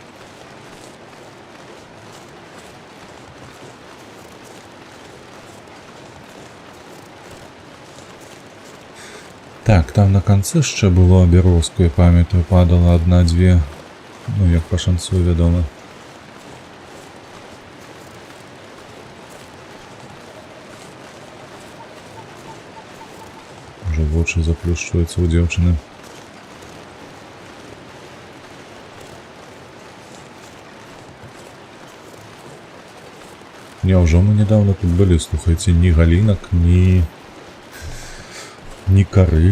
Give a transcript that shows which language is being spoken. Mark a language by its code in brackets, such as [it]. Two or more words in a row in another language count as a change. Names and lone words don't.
[uk] Так, там на конце ще було бярозку, я пам'ятаю, падала 1-2. Ну, як по шансу, [be] вядома. Уже вочы заплюшчуюцца у дзяўчыны. Няўжо мы недавно тут былі, слухайце, ні галінак, ні кары.